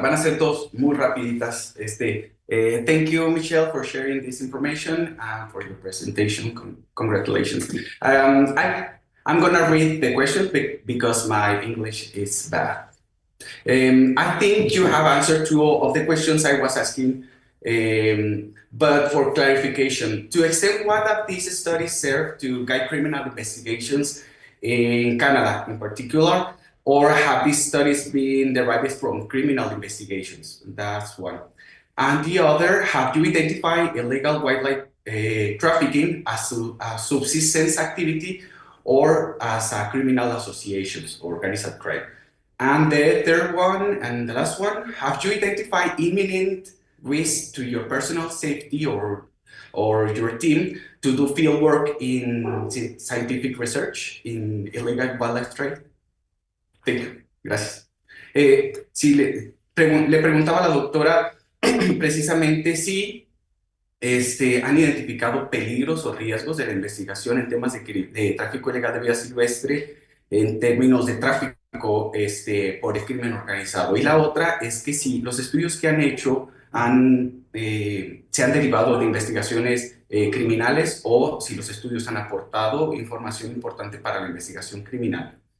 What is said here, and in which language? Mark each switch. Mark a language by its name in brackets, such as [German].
[Spanish] Van a ser dos muy rapiditas. [English] Thank you, Michelle, for sharing this information and for your presentation. Congratulations. I'm gonna read the question because my English is bad. I think you have answered to all of the questions I was asking, but for clarification, to extent what have these studies serve to guide criminal investigations in Canada in particular, or have these studies been derived from criminal investigations? That's one. And the other, have you identified illegal wildlife trafficking as a subsistence activity or as a criminal associations, organized crime? And the third one and the last one, have you identified imminent risk to your personal safety or your team to do field work in scientific research in illegal wildlife trade? Thank you. [Spanish] Gracias. Sí, le preguntaba a la doctora precisamente si han identificado peligros o riesgos de la investigación en temas de tráfico ilegal de vida silvestre, en términos de tráfico por el crimen organizado. Y la otra es que si los estudios que han hecho se han derivado de investigaciones criminales o si los estudios han aportado información importante para la investigación criminal.